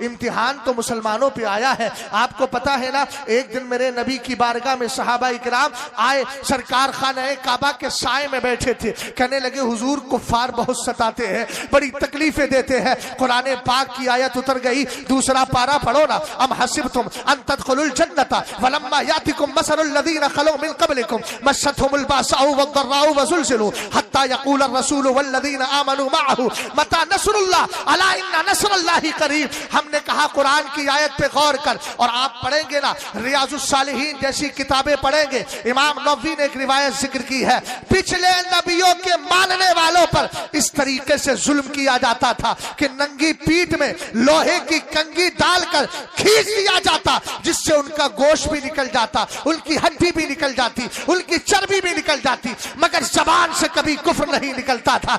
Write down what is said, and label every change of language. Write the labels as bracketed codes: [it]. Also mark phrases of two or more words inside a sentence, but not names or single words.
[ur] امتحان تو مسلمانوں پہ آیا ہے۔ آپ کو پتا ہے نا، ایک دن میرے میرے نبی کی بارگاہ میں صحابہ اکرام آئے، سرکار خانہ کعبہ کے سائے میں بیٹھے تھے. کہنے لگے حضور کفار بہت ستاتے ہیں، بڑی تکلیفیں دیتے ہیں. قرآن پاک کی آیت اتر گئی، دوسرا پارہ پڑھو نا. [ar] أم حسبتم أن تدخلوا الجنة ولما يأتكم مثل الذين خلوا من قبلكم مستهم البأساء والضراء وزلزلوا حتى يقول الرسول والذين آمنوا معه متى نصر الله ألا إن نصر الله قريب. [ur] ہم نے کہا قرآن کی آیت پہ غور کر، اور آپ پڑھیں گے نا ریاض الصالحین جیسی کتابیں پڑھیں گے، امام نووی نے ایک روایت ذکر کی ہے، پچھلے نبیوں کے ماننے والوں پر اس طریقے سے ظلم کیا جاتا تھا کہ ننگی پیٹھ میں لوہے کی کنگھی ڈال کر کھینچ دیا جاتا، جس سے ان کا گوشت بھی نکل جاتا، ان کی ہڈی بھی نکل جاتی، ان کی چربی بھی نکل جاتی، مگر زبان سے کبھی کفر نہیں نکلتا تھا.